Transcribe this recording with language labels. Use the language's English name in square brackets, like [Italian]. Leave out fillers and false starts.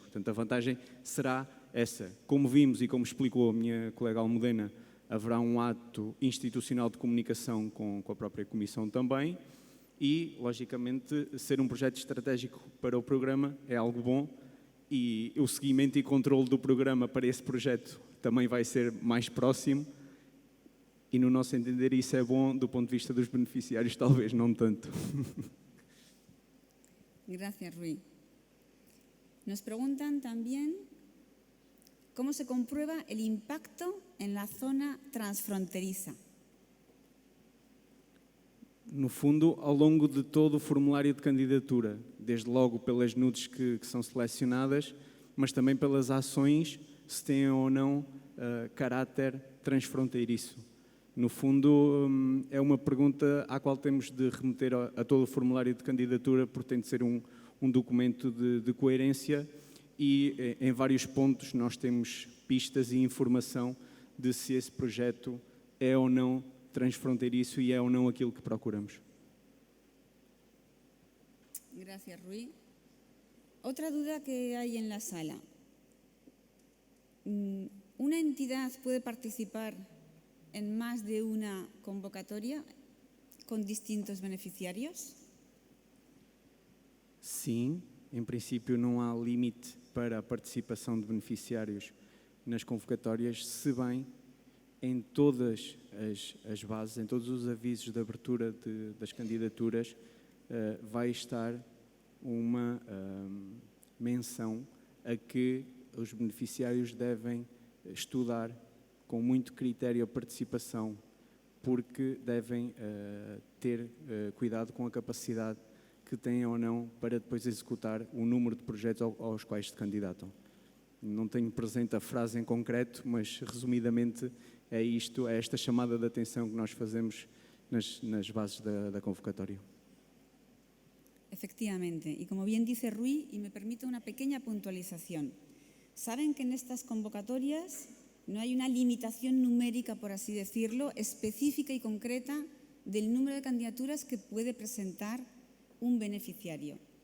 [Portuguese] Portanto, a vantagem será essa. Como vimos e como explicou a minha colega Almudena, haverá um ato institucional de comunicação com a própria Comissão também e, logicamente, ser um projeto estratégico para o programa é algo bom e o seguimento e controle do programa para esse projeto também vai ser mais próximo e, no nosso entender, isso é bom do ponto de vista dos beneficiários, talvez não tanto. [Spanish] Gracias, Rui. Nos preguntan también cómo se comprueba el impacto en la zona transfronteriza. [Portuguese] No fundo, ao longo de todo o formulário de candidatura, desde logo pelas nudes que são selecionadas, mas também pelas ações, se têm ou não caráter transfronteiriço. No fundo, é uma pergunta à qual temos de remeter a todo o formulário de candidatura, porque tem de ser um documento de coerência e em vários pontos nós temos pistas e informação de se esse projeto é ou não transfronteiriço e é ou não aquilo que procuramos. [Spanish] Gracias, Rui. Otra duda que hay en la sala. ¿Una entidad puede participar en más de una convocatoria con distintos beneficiarios? [Portuguese] Sim, em princípio não há limite para a participação de beneficiários nas convocatórias, se bem em todas as bases, em todos os avisos de abertura das candidaturas, vai estar uma menção a que os beneficiários devem estudar com muito critério a participação porque devem ter cuidado com a capacidade que têm ou não para depois executar o número de projetos aos quais se candidatam. Não tenho presente a frase em concreto, mas resumidamente é isto, é esta chamada de atenção que nós fazemos nas bases da convocatória. [Spanish] Efectivamente, y como bien dice Rui, y me permite una pequeña puntualización, saben que en estas convocatorias no hay una limitación numérica, por así decirlo, específica y concreta del número de candidaturas que puede presentar un beneficiario.